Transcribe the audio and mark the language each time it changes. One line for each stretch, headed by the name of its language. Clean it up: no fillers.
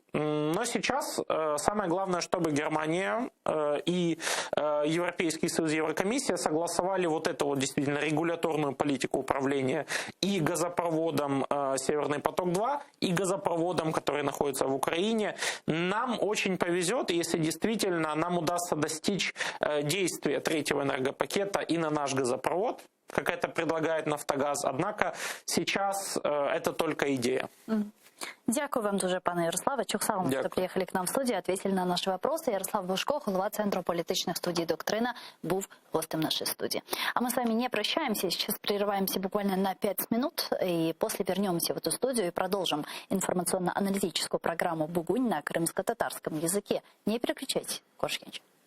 Russian: Но сейчас самое главное, чтобы Германия и Европейский Союз, Еврокомиссия согласовали вот эту вот действительно регуляторную политику управления и газопроводом «Северный поток-2», и газопроводом, который находится в Украине. Нам очень повезет, если действительно нам удастся достичь действия третьего энергопакета и на наш газопровод, как это предлагает «Нафтогаз». Однако сейчас это только идея.
Ukrainian: Дякую вам дуже, пане Ярославе. Чухсалом, що приїхали к нам в студію,
Russian: ответили
Ukrainian: на наші вопроси. Ярослав Бушко, голова Центру політичних студій «Доктрина», був гостем
Russian: нашей студии. А мы с вами не прощаемся, сейчас прерываемся буквально на 5 минут, и после вернемся в эту студию и продолжим информационно-аналитическую программу «Бугунь» на крымско-татарском языке. Не переключайтесь, Коршкевич.